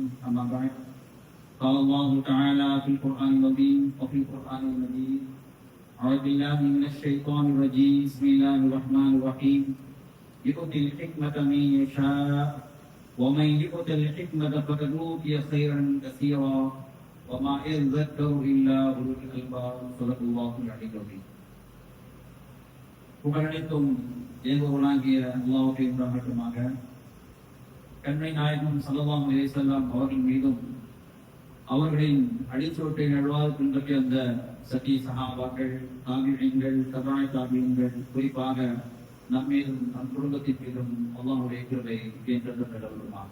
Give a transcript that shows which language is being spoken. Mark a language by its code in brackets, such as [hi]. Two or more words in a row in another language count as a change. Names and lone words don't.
[ar] أما بعد، قال الله تعالى في القرآن العظيم وفي القرآن المجيد: أعوذ بالله من الشيطان الرجيم، بسم الله الرحمن الرحيم. يؤتي الحكمة من يشاء ومن يؤت الحكمة فقد أوتي خيرا كثيرا وما يذكر إلا أولو الألباب. صدق الله العلي العظيم. [ta] புகழனைத்தும் ஏகோவனாகிய அல்லாஹ்வுக்கே உண்டாகட்டுமாக. கண்மை நாயகம் [ar] صلى الله عليه وسلم [ta] அவர்கள் மீதும் அவர்களின் அடிச்சுவட்டை நழுவாது பின்பற்றிய அந்த சத்தி சஹாபாக்கள், தாபிஈன்கள், தபா தாபிஈன்கள், குறிப்பாக நம்மீதும் நம் குடும்பத்தின் மீதும் அல்லாஹ்வுடைய கிருபை என்றென்றும் நிலவுமாக.